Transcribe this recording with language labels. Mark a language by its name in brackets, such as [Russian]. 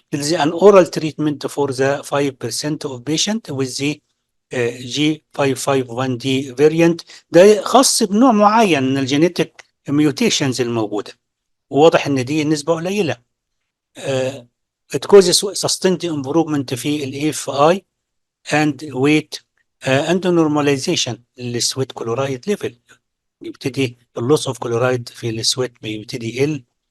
[English] It is an oral treatment for the 5% of patient with the G551D variant. [Arabic] ده خاص بنوع معين من الجينيتك ميوتيشنز الموجوده، وواضح ان دي نسبه قليله. [English] It causes sustained improvement في ال AFI and weight and normalization للسويت كلورايد ليفل. [Arabic] يبتدي اللوس اوف كلورايد في السويت بيبتدي يقل.